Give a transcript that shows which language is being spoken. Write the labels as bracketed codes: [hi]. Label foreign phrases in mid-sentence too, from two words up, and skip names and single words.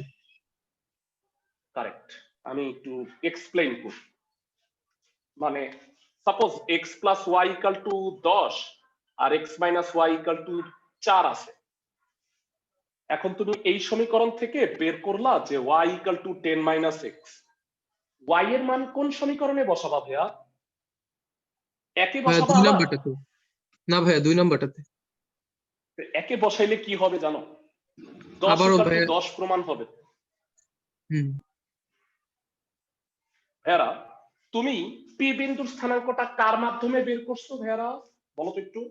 [bn] আসে? কারেক্ট, আমি একটু এক্সপ্লেইন করি। মানে সাপোজ x + y = 10 আর x - y = 4 আছে। এখন তুমি এই সমীকরণ থেকে বের করলা যে y = 10 - x, y এর মান কোন সমীকরণে বসাবা ভাইয়া? একে ভাইয়া বসাবা 2 আবার? নাম্বারটাতে। না ভাইয়া 2 নাম্বারটাতে। একে বসাইলে কি হবে জানো? 10 আবারও = ভাইয়া 10 প্রমাণ হবে। হুম। ভাইয়ারা, তুমি পি বিন্দুর স্থানাঙ্কটা কার মাধ্যমে বের করছো ভাইয়ারা বলো তো একটু?